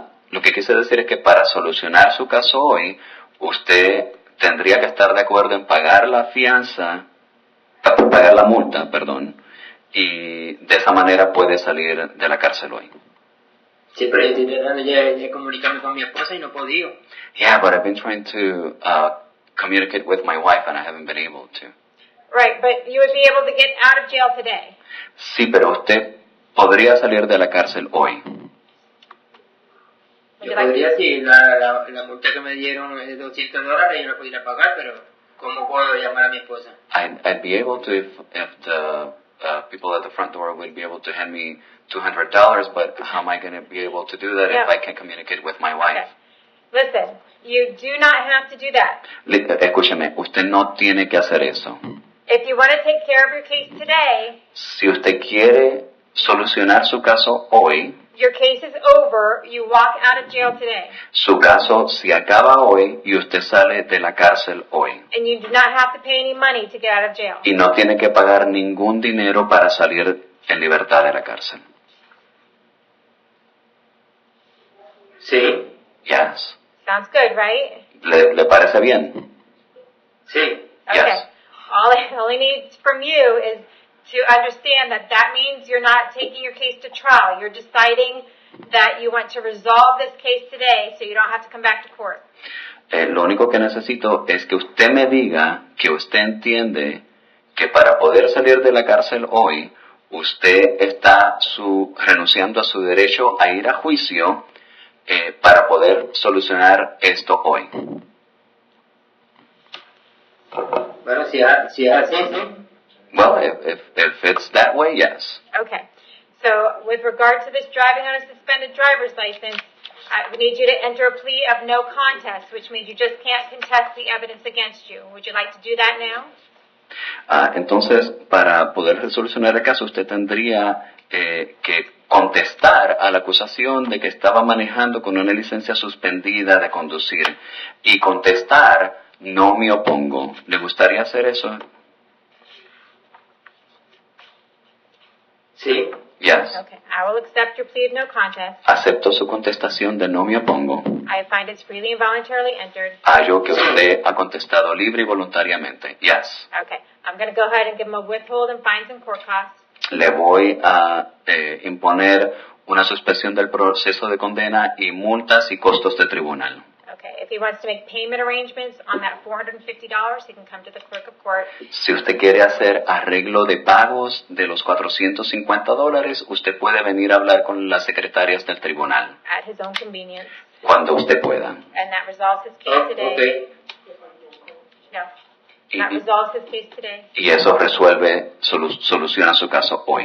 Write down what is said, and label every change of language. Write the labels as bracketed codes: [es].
[es] Lo que quise decir es que para solucionar su caso hoy, usted tendría que estar de acuerdo en pagar la fianza, pagar la multa, perdón, y de esa manera puede salir de la cárcel hoy. Sí, pero yo estoy tratando de comunicarme con mi esposa y no he podido. [en] Yeah, but I've been trying to communicate with my wife and I haven't been able to. Right, but you would be able to get out of jail today. [es] Sí, pero usted podría salir de la cárcel hoy. Yo podría, si la multa que me dieron es de $200, yo la podría pagar, pero ¿cómo puedo llamar a mi esposa? [en] I'd be able to if the people at the front door would be able to hand me $200, but how am I going to be able to do that if I can't communicate with my wife? Okay. Listen, you do not have to do that. [es] Escúcheme, usted no tiene que hacer eso. [en] If you want to take care of your case today, [es] Si usted quiere solucionar su caso hoy, [en] your case is over, you walk out of jail today. [es] su caso se acaba hoy y usted sale de la cárcel hoy. [en] And you do not have to pay any money to get out of jail. [es] Y no tiene que pagar ningún dinero para salir en libertad de la cárcel. Sí, [en] Yes. Sounds good, right? [es] ¿Le parece bien? sí. [en] Okay. Yes. All I need from you is to understand that means you're not taking your case to trial. You're deciding that you want to resolve this case today so you don't have to come back to court. [es] Lo único que necesito es que usted me diga que usted entiende que para poder salir de la cárcel hoy, usted está renunciando a su derecho a ir a juicio para poder solucionar esto hoy. Bueno, si es así, sí. [en] Well, if it's that way, yes. Okay. So with regard to this driving on a suspended driver's license, I need you to enter a plea of no contest, which means you just can't contest the evidence against you. Would you like to do that now? [es] Entonces, para poder solucionar el caso, usted tendría que contestar a la acusación de que estaba manejando con una licencia suspendida de conducir y contestar, no me opongo. ¿Le gustaría hacer eso? Sí. [en] Yes. Okay. I will accept your plea of no contest. [es] Acepto su contestación de no me opongo. [en] I find it's freely and voluntarily entered. [es] Hallo que usted ha contestado libre y voluntariamente. [en] Yes. Okay. I'm going to go ahead and give him a withhold and fines and court costs. [es] Le voy a imponer una suspensión del proceso de condena y multas y costos de tribunal. [en] Okay. If he wants to make payment arrangements on that $450, he can come to the clerk of court. [es] Si usted quiere hacer arreglo de pagos de los $450, usted puede venir a hablar con las secretarias del tribunal [en] At his own convenience. [es] cuando usted pueda. [en] And that resolves his case today. Okay. No. That resolves his case today. [es] Y eso resuelve, soluciona su caso hoy.